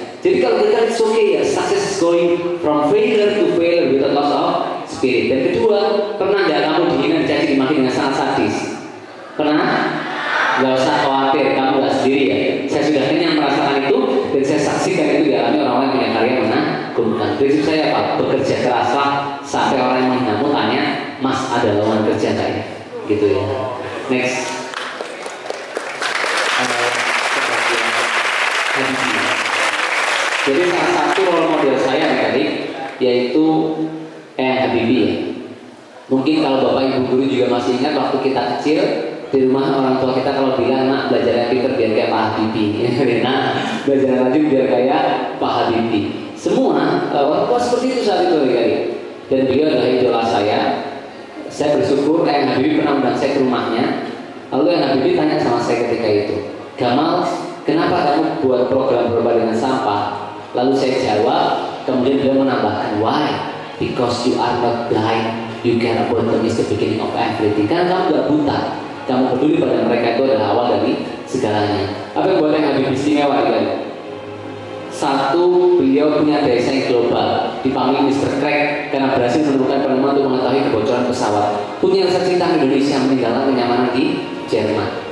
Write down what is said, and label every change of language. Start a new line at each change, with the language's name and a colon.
Indonesian: Jadi kalau gagal
English: it's okay ya, success is going from failure to failure without loss of spirit.
Indonesian: Dan kedua, pernah nggak kamu dihina, dicaci, dimaki dengan sangat sadis? Pernah? Gak usah khawatir, kamu nggak sendiri ya. Saya sudah kenyang merasakan itu dan saya saksikan itu dialami orang-orang yang punya karya menakutkan. Prinsip saya apa? Bekerja keraslah sampai orang yang menghinamu tanya, Mas ada lowongan kerja nggak ya? Gitu ya. Next. Jadi salah satu role model saya tadi yaitu Habibie ya. Mungkin kalau bapak ibu guru juga masih ingat waktu kita kecil di rumah orang tua kita kalau bilang nak belajar yang pintar biar kayak Pak Habibie, nah belajar yang rajin biar kayak Pak Habibie. Semua orang tua seperti itu saat itu ya. Dan beliau adalah idola saya. Saya bersyukur Habibie pernah undang saya ke rumahnya. Lalu Habibie tanya sama saya ketika itu, Gamal, kenapa kamu buat program berbalik dengan sampah? Lalu saya jawab, kemudian beliau menambahkan, why?
English: Because you are not blind, you care about them is the beginning of everything.
Indonesian: Karena kamu gak buta, kamu peduli pada mereka itu adalah awal dari segalanya. Apa yang buat Habibie istimewa kan? Satu, beliau punya daya saing global, dipanggil Mr. Crack karena berhasil menemukan penemuan untuk mengetahui kebocoran pesawat. Punya rasa cinta Indonesia, meninggalkan kenyamanan di Jerman.